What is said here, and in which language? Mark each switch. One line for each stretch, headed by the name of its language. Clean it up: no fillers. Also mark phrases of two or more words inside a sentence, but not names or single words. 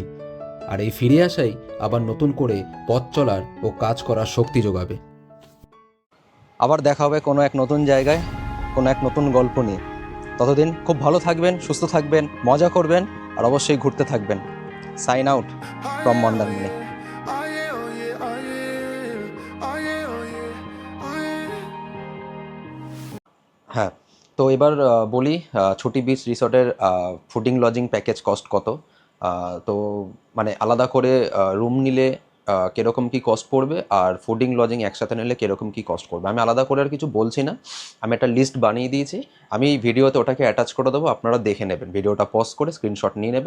Bangla: আর এই ফিরে আসাই আবার নতুন করে পথ চলার ও কাজ করার শক্তি যোগাবে। আবার দেখা হবে কোনো এক নতুন জায়গায়, কোনো এক নতুন গল্প নিয়ে। ততদিন খুব ভালো থাকবেন, সুস্থ থাকবেন, মজা করবেন আর অবশ্যই ঘুরতে থাকবেন।
English: sign out from মন্দারমণি। Oh yeah, oh yeah, oh yeah, oh yeah, oh yeah, oh yeah.
Bangla: হ্যাঁ, তো এবার বলি ছুটি বিচ রিসর্টের
English: fooding lodging package cost
Bangla: কত। তো মানে আলাদা করে রুম নিলে কীরকম কী কস্ট পড়বে আর
English: fooding lodging
Bangla: একসাথে নিলে কীরকম কী কস্ট করবে। আমি আলাদা করে আর কিছু বলছি না, আমি একটা লিস্ট বানিয়ে দিয়েছি, আমি এই ভিডিওতে ওটাকে অ্যাটাচ করে দেবো, আপনারা দেখে নেবেন, ভিডিওটা পজ করে স্ক্রিনশট নিয়ে নেবেন।